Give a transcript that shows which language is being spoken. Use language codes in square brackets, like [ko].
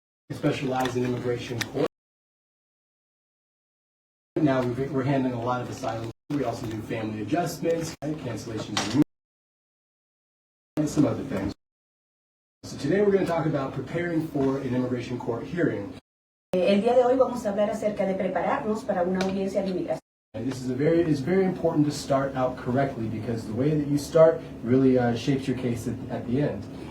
[en] I specialize in immigration court. Now we're handling a lot of asylum. We also do family adjustments, cancellations, and some other things. So today we're going to talk about preparing for an immigration court hearing. [es] El día de hoy vamos a hablar acerca de prepararnos para una audiencia de inmigración. [en] And this is it's very important to start out correctly because the way that you start really shapes your case at the end.